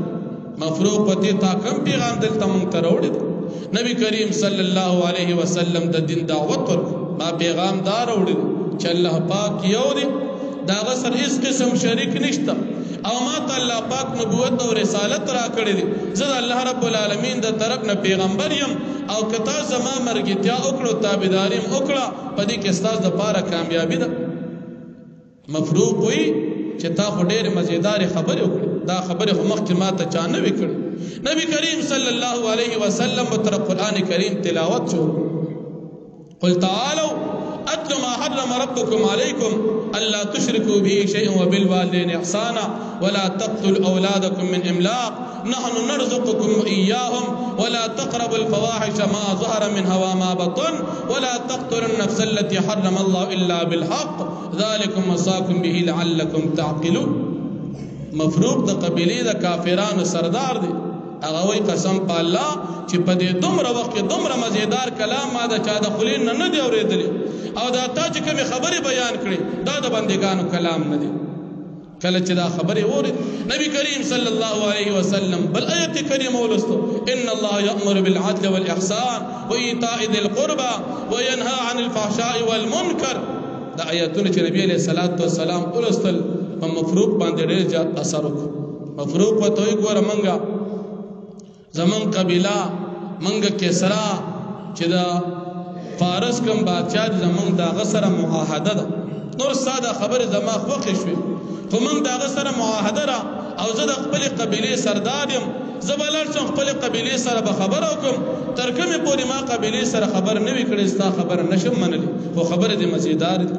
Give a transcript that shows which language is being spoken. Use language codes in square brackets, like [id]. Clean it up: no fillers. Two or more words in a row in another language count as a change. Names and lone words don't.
[ps] مفروق پتی تا کم پیغام دلته مونږ ته راوړی، نبی کریم [ar] صلی الله علیه وسلم [ps] د دین دعوت ورکړ، ما پیغام دا راوړی چې الله پاک یو دی، د هغه سره هېڅ قسم شریک نشته او ما ته الله پاک نبوت او رسالت را کړی دی، زه د الله [ar] رب العالمین [ps] د طرف نه پیغمبر یم او که تا زما مرګتیا وکړو تابعداري م وکړه په دې کې ستاسو دپاره کامیابي ده. مفروق وایي چې تا خو ډېرې مزېدارې خبرې وکړې، دا خبرې خو مخکې ما ته چا نه وې کړې. نبی کریم [ar] صلی الله علیه وسلم [ps] به تر قرآن کریم تلاوت شو. [ar] قل تعالوا اتل ما حرم ربكم عليكم الا تشركوا به شيئا وبالوالدين احسانا ولا تقتلوا اولادكم من املاق نحن نرزقكم واياهم ولا تقربوا الفواحش ما ظهر منها وما بطن ولا تقتلوا النفس التي حرم الله الا بالحق ذلكم وصاكم به لعلكم تعقلون. [ps] مفروق د قبیلې د کافرانو سردار دی، هغه وایي قسم په الله چې په دې دومره وخت کې دومره مزیدار کلام ما د چا د خولې نه نه دی اورېدلی او دا تا چې کومې خبرې بیان کړې دا د بندګانو کلام نه دی. کله چې دا خبرې واورېد نبی کریم [ar] صلی الله علیه وسلم [ps] بل آیت کریمه ولستو [ar] ان الله یأمر بالعدل والإحسان وإیتاء ذی القربى وینهى عن الفحشاء والمنکر. [ps] دا آیتونه چې نبی [ar] علیه الصلاة والسلام [ps] ولستل په مفروق باندې ډېر زیات اثر وکړو. مفروق ورته وایي ګوره منګه زمون قبیله منګه کسرا چې د فارس کوم بادشاه زمون د هغه سره معاهده ده، نور ساده خبرې زما خوښې شوې خو موږ د هغه سره معاهده ده او زه د خپلې قبیلې سردار یم، زه به لاړ شم خپلې قبیلې سره به خبره وکړم، تر کومې پورې ما قبیلې سره خبره نه وي کړې ستا خبره نشم منلی، خو خبرې دې مزیدار دي.